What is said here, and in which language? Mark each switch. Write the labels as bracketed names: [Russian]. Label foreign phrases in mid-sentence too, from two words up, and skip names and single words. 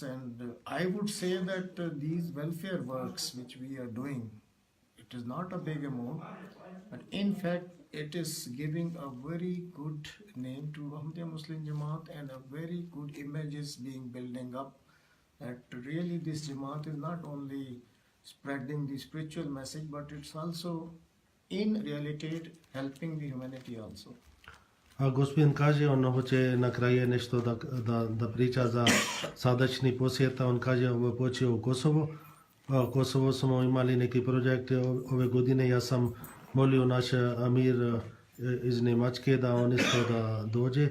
[English] And I would say that these welfare works which we are doing, it is not a big amount, but in fact it is giving a very good name to Ahmadiyya Muslim Jamaat, and a very good image is being building up, that really this Jamaat is not only spreading the spiritual message, but it's also in reality helping the humanity also. [Bosnian] A gospodin kaže, on hoće na kraju nešto da priča za sadašnji posjeta. On kaže, ovo je počeo u Kosovo. Kosovo smo imali neki projekt ove godine. Ja sam molio naš Amir iz Njemačke da on isto da dođe.